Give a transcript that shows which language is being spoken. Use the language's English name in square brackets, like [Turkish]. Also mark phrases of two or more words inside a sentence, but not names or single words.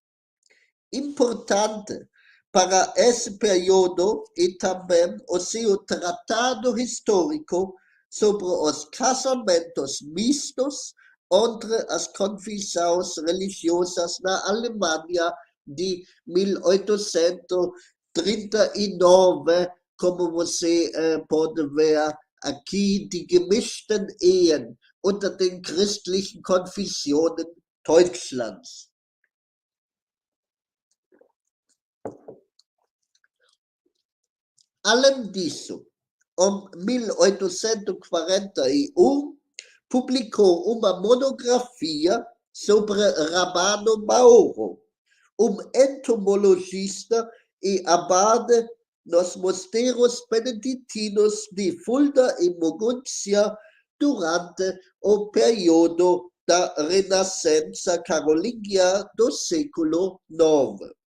[Portuguese] Importante para esse período e também o seu tratado histórico sobre os casamentos mistos entre as confissões religiosas na Alemanha de 1839, como você pode ver aqui, [German] die gemischten Ehen unter den christlichen Konfessionen Deutschlands. [Portuguese] Além disso, em 1841, publicou uma monografia sobre Rabano Mauro, entomologista e abade nos mosteiros beneditinos de Fulda e Moguntia durante o período da Renascença carolíngia do século IX.